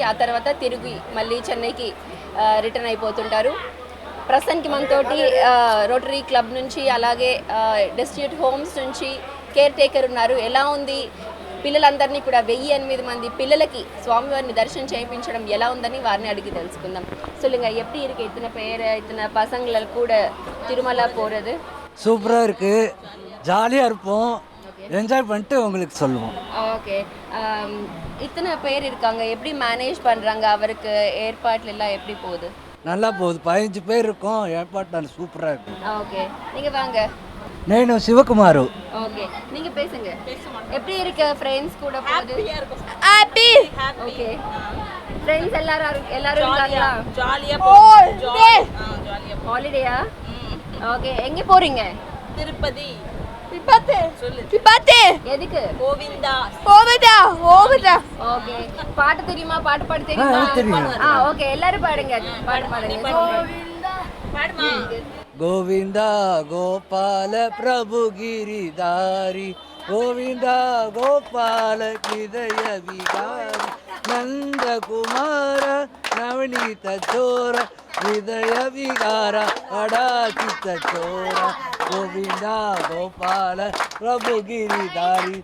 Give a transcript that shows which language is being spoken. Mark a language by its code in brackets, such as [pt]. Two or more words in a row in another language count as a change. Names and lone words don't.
[te] ఆ తర్వాత తిరిగి మళ్ళీ చెన్నైకి రిటర్న్ అయిపోతుంటారు. ప్రస్తుతానికి మనతోటి రోటరీ క్లబ్ నుంచి అలాగే [en] destitute homes [te] నుంచి [en] care taker [te] ఉన్నారు. ఎలా ఉంది పిల్లలందరినీ కూడా 1008 మంది పిల్లలకి స్వామివారిని దర్శనం చేయించడం ఎలా ఉందని వారిని అడిగి తెలుసుకుందాం. [ta] சொல்லுங்க, எப்படி இருக்கு இத்தனை பேர் இத்தனை பசங்களை கூட திருமலா போறது? சூப்பராக இருக்கு, ஜாலியாக இருப்போம், என்ஜாய் பண்ணிட்டு உங்களுக்கு சொல்லுவோம். ஓகே, இத்தனை பேர் இருக்காங்க, எப்படி மேனேஜ் பண்ணுறாங்க? அவருக்கு ஏற்பாட்டில் எல்லாம் எப்படி போகுது? நல்லா போகுது, 15 பேர் இருக்கோம், ஏற்பாடு நல்லா சூப்பராக இருக்கு. ஓகே, நீங்கள் வாங்க. [te] నేను శివకుమారు. [ta] ஓகே, நீங்கள் பேசுங்க. எப்படி இருக்கு ஃப்ரெண்ட்ஸ் கூட போகுது? ஹாப்பி. ஓகே, ஃப்ரெண்ட்ஸ் எல்லாரும் இருக்காங்களா? ஜாலியா போகுது. ஜாலியா ஹாலிடேயா? ஓகே, எங்கே போறீங்க? திருப்பதி. திப்பத்து. சொல்லு. திப்பத்து. எதுக்கு? கோவிந்தா. கோவிந்தா. கோவிந்தா. ஓகே, பாட்டு தெரியுமா? பாட்டு பாட தெரியுமா? தெரியும். ஓகே, எல்லாரும் பாடுங்க. பாட்டு பாடுங்க. கோவிந்தா. பாடுமா. [sa] गोविन्द गोपाल प्रभु गिरिधारी, गोविन्द गोपाल हृदय विहारी, नन्दकुमार नवनीत चोर, हृदय विहार अडाचित चोर, गोविन्द गोपाल प्रभु गिरिधारी.